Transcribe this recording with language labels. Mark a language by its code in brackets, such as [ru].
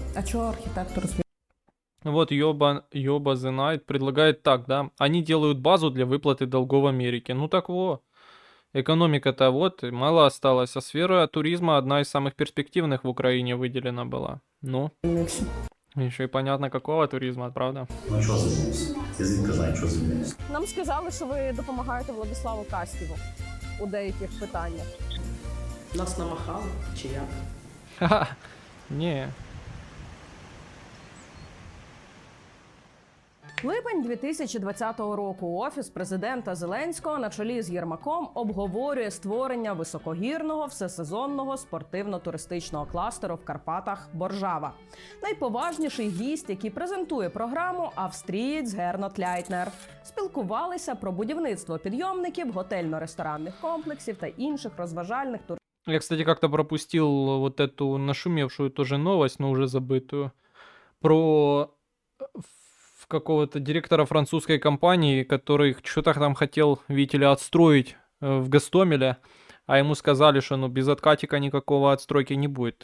[uk] А чого архітектор [ru] Вот Йоба the Night предлагает так, да. Они делают базу для выплаты долгов Америке. Ну так вот. Экономика-то вот, и мало осталось. А сфера туризма одна из самых перспективных в Украине выделена была. Ну, еще и понятно, какого туризма, правда? [uk] Ну чого звільнився? Я звідки знаю, чого звільнився? Нам сказали, що ви допомагаєте Владиславу Каськіву у деяких питаннях. Нас намахали, чи як? Ха-ха. Не. Липень 2020 року Офіс президента Зеленського на чолі з Єрмаком обговорює створення високогірного всесезонного спортивно-туристичного кластеру в Карпатах Боржава. Найповажніший гість, який презентує програму, австрієць Гернот Ляйтнер. Спілкувалися про будівництво підйомників, готельно-ресторанних комплексів та інших розважальних [ru] Я, кстати, как-то пропустил вот эту нашумевшую тоже новость, но уже забытую, про какого-то директора французской компании, который что-то там хотел, видите ли, отстроить в Гастомеле, а ему сказали, что ну без откатика никакого отстройки не будет.